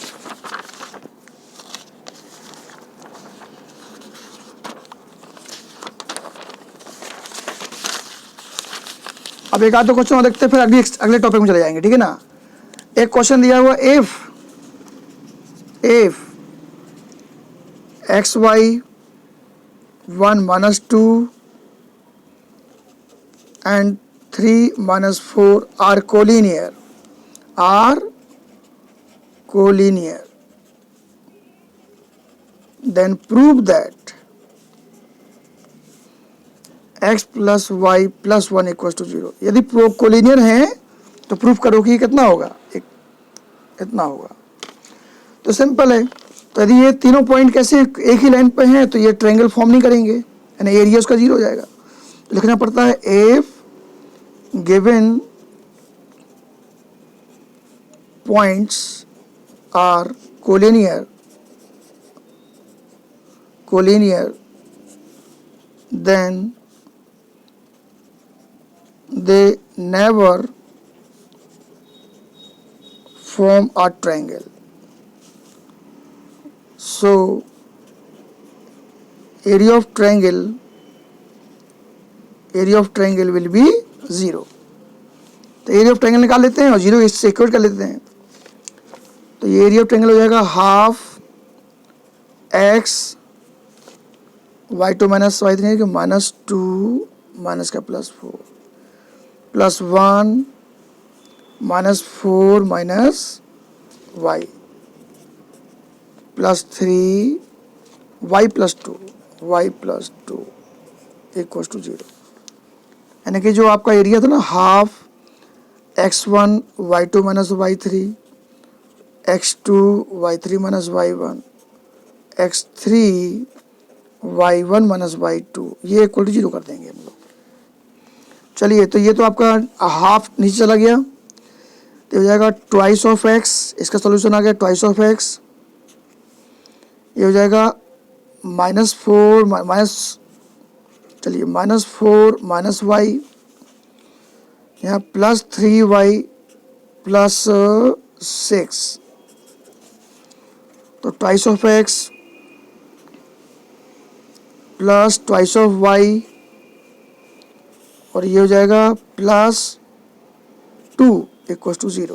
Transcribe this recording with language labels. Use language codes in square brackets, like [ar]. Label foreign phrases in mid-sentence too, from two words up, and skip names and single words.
[hi] अब एक आध दो क्वेश्चन और देखते हैं, फिर अगले टॉपिक में चले जाएंगे, ठीक है ना। एक क्वेश्चन दिया हुआ, [en] इफ xy 1 - 2 and 3 - 4 are collinear, then prove that x + y + 1 = 0। [hi] यदि कोलिनियर हैं तो प्रूफ करो कि कितना होगा, इतना होगा। तो सिंपल है, तो यदि ये तीनों पॉइंट कैसे एक ही लाइन पे हैं तो ये ट्रायंगल फॉर्म नहीं करेंगे, यानी एरिया उसका 0 हो जाएगा। तो लिखना पड़ता है [en] if given points are collinear then they never form a triangle. So area of triangle will be 0। [hi] तो [en] area of triangle [hi] निकाल लेते हैं और 0 इससे इक्वल कर लेते हैं। तो ये [en] area of triangle [hi] हो जाएगा हाफ x y2 - y3 के -2 माइनस का +4 +1 -4 माइनस y +3 y + 2 = 0। यानी कि जो आपका एरिया था ना, हाफ x1 y2 - y3, x2 y3 - y1, x3 y1 - y2, ये = 0 कर देंगे हम लोग। चलिए, तो ये तो आपका हाफ नीचे चला गया, तो हो जाएगा [en] twice of x, [hi] इसका सॉल्यूशन आ गया [en] twice of x. [hi] ये हो जाएगा -4 -y, यहाँ +3y +6, तो [en] twice of x plus twice of y, [hi] और ये हो जाएगा +2 = 0।